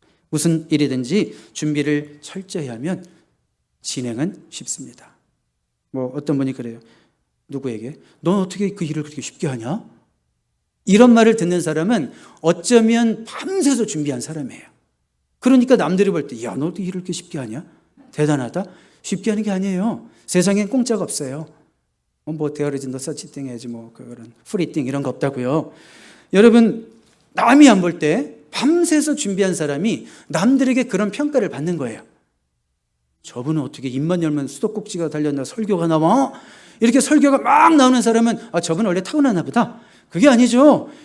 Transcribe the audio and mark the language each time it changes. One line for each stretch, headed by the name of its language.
Korean: 무슨 일이든지 준비를 철저히 하면 진행은 쉽습니다. 어떤 분이 그래요. 누구에게? 넌 어떻게 그 일을 그렇게 쉽게 하냐? 이런 말을 듣는 사람은 어쩌면 밤새서 준비한 사람이에요. 그러니까 남들이 볼 때, 야, 너 어떻게 일을 그렇게 쉽게 하냐? 대단하다? 쉽게 하는 게 아니에요. 세상엔 공짜가 없어요.
English: there is no such thing as
Korean: 그런
English: free thing
Korean: 이런 거 없다고요. 여러분, 남이 안 볼 때 밤새서 준비한 사람이 남들에게 그런 평가를 받는 거예요. 저분은 어떻게 입만 열면 수도꼭지가 달렸나 설교가 나와? 이렇게 설교가 막 나오는 사람은 저분은 원래 타고나나 보다. 그게 아니죠.